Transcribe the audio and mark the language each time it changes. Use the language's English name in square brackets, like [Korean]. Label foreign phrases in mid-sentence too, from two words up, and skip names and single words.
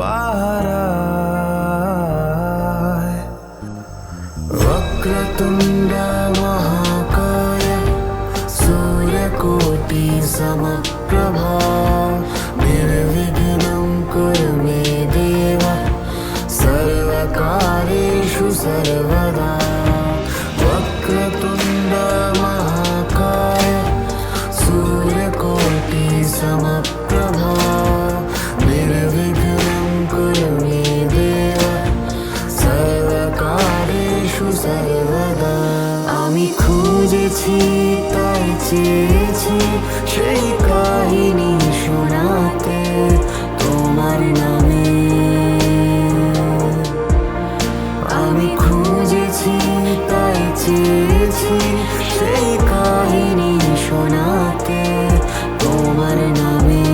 [Sanskrit] পাহারায় वक्रतुंड महाकाय सूर्यकोटि समप्रभा निर्विघ्नं कुरु मे देव सर्वकार्येषु सर्वदा वक्रतुंड महाकाय सूर्यकोटि समप्रभा निर्विघ्नं कुरु मे देव सर्वकार्येषु सर्वदा [Bangla] আমি খুঁজেছি তাই চেয়েছি সেই কাহিনী শোনাতে তোমার নামে আমি খুঁজেছি তাই চেয়েছি সেই কাহিনী শোনাতে তোমার নামে